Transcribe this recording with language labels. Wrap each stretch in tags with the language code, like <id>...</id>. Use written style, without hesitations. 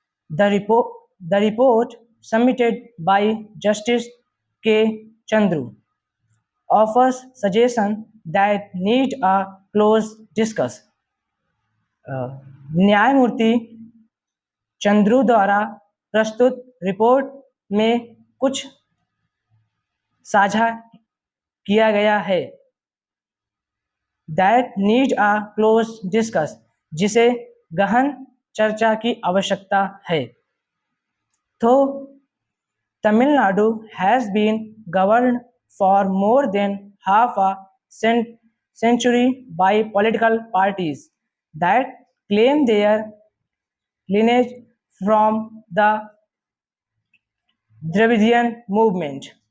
<en>The report submitted by Justice K. Chandru offers suggestions that need a close discussion.</en> <hi>न्यायमूर्ति चंद्रू द्वारा प्रस्तुत report में कुछ साझा किया गया है.</hi> <en>That need a close discussion,</en> <hi>जिसे गहन चर्चा की आवश्यकता है.</hi> <en>तो Tamil Nadu has been governed for more than half a century by political parties that claim their lineage from the Dravidian movement.</en>